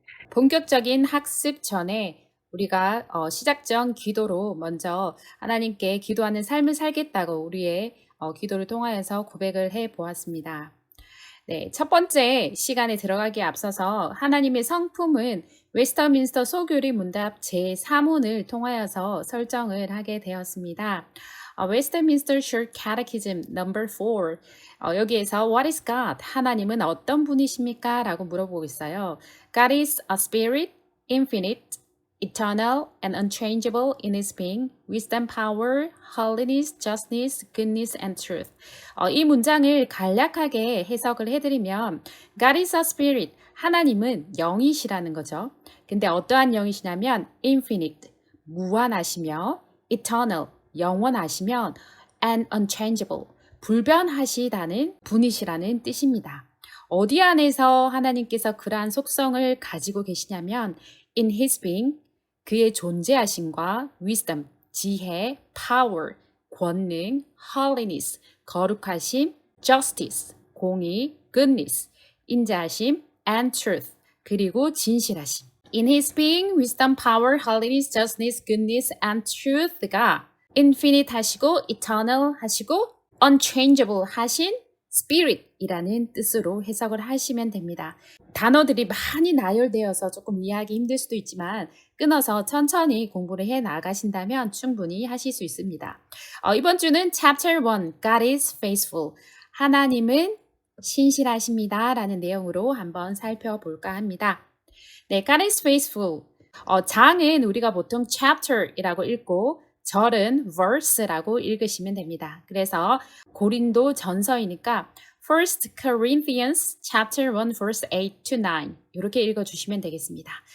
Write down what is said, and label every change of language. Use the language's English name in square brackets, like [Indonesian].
[Korean] 본격적인 학습 전에 우리가 시작 전 기도로 먼저 하나님께 기도하는 삶을 살겠다고 우리의 기도를 통하여서 고백을 해 보았습니다. 네, 첫 번째 시간에 들어가기에 앞서서 하나님의 성품은 웨스터민스터 소교리 문답 제3혼을 통하여서 설정을 하게 되었습니다. [English] 웨스터민스터 Short Catechism Number 4 [Korean] 여기에서 [English] What is God? [Korean] 하나님은 어떤 분이십니까? 라고 물어보고 있어요. [English] God is a spirit, infinite, eternal and unchangeable in his being, wisdom, power, holiness, justice, goodness and truth. [Korean] 이 문장을 간략하게 해석을 해드리면 [English] God is a spirit, [Korean] 하나님은 영이시라는 거죠. 근데 어떠한 영이시냐면 [English] infinite, [Korean] 무한하시며 [English] eternal, [Korean] 영원하시면 [English] and unchangeable, [Korean] 불변하시다는 분이시라는 뜻입니다. 어디 안에서 하나님께서 그러한 속성을 가지고 계시냐면 [English] in his being, [Korean] 그의 존재하심과 [English] wisdom, [Korean] 지혜, [English] power, [Korean] 권능, [English] holiness, [Korean] 거룩하심, [English] justice, [Korean] 공의, [English] goodness, [Korean] 인자하심, [English] and truth, [Korean] 그리고 진실하심. [English] In his being, wisdom, power, holiness, justice, goodness, and truth가 infinite 하시고 eternal 하시고 unchangeable 하신 spirit [Korean] 이라는 뜻으로 해석을 하시면 됩니다. 단어들이 많이 나열되어서 조금 이해하기 힘들 수도 있지만 끊어서 천천히 공부를 해 나가신다면 충분히 하실 수 있습니다. 이번 주는 [English] Chapter 1, God is faithful. [Korean] 하나님은 신실하십니다. 라는 내용으로 한번 살펴볼까 합니다. 네, [English] God is faithful. [Korean] 장은 우리가 보통 chapter이라고 읽고 절은 verse라고 읽으시면 됩니다. 그래서 고린도 전서이니까 [English] First Corinthians chapter 1 verse 8 to 9 [Korean] 이렇게 읽어주시면 되겠습니다.